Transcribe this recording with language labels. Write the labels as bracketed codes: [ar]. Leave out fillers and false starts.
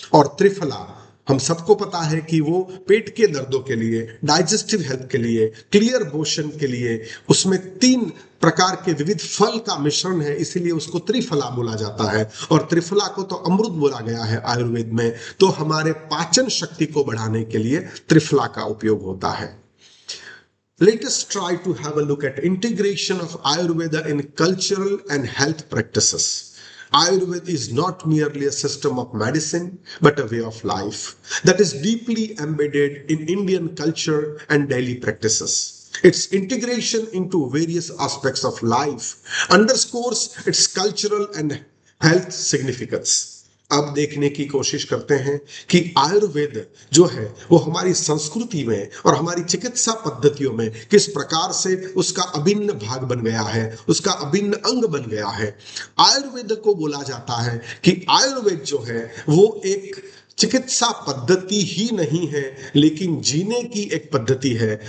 [hi] और त्रिफला, हम सबको पता है कि वो पेट के दर्दों के लिए, डाइजेस्टिव हेल्थ के लिए, क्लियर मोशन के लिए, उसमें 3 प्रकार के विविध फल का मिश्रण है, इसीलिए उसको त्रिफला बोला जाता है। और त्रिफला को तो अमृत बोला गया है आयुर्वेद में। तो हमारे पाचन शक्ति को बढ़ाने के लिए त्रिफला का उपयोग होता है। [en] Let us try to have a look at integration of Ayurveda in cultural and health practices. Ayurveda is not merely a system of medicine, but a way of life that is deeply embedded in Indian culture and daily practices. Its integration into various aspects of life underscores its cultural and health significance. [hi] अब देखने की कोशिश करते हैं कि आयुर्वेद जो है वो हमारी संस्कृति में और हमारी चिकित्सा पद्धतियों में किस प्रकार से उसका अभिन्न भाग बन गया है, उसका अभिन्न अंग बन गया है। आयुर्वेद को बोला जाता है कि आयुर्वेद जो है वो एक चिकित्सा पद्धति ही नहीं है, लेकिन जीने की एक पद्धति है।